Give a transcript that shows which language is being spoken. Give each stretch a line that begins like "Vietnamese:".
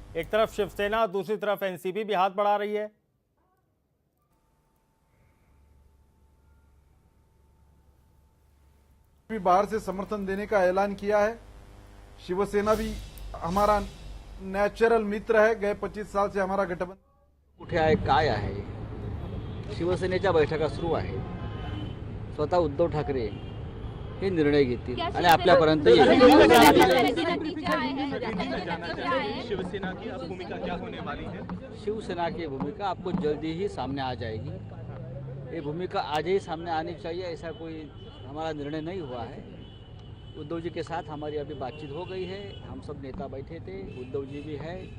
Hindi: एक तरफ शिवसेना, दूसरी तरफ एनसीपी भी हाथ बढ़ा रही है। भी बाहर से समर्थन देने का ऐलान किया है। शिवसेना भी हमारा नेचुरल मित्र है, गए 25 साल से हमारा गठबंधन
Marathi: कुठे आहे, काय आहे, शिवसेनेच्या बैठका सुरू आहे। स्वतः उद्धव ठाकरे हे निर्णय घेतील आणि आपल्यापर्यंत येईल।
Hindi: शिवसेना की अब भूमिका क्या होने वाली है? शिवसेना की भूमिका आपको जल्दी ही सामने आ जाएगी। ये भूमिका आज ही सामने आनी चाहिए, ऐसा कोई हमारा निर्णय नहीं हुआ है। उद्धव जी के साथ हमारी अभी बातचीत हो गई है, हम सब नेता बैठे थे, उद्धव जी भी है।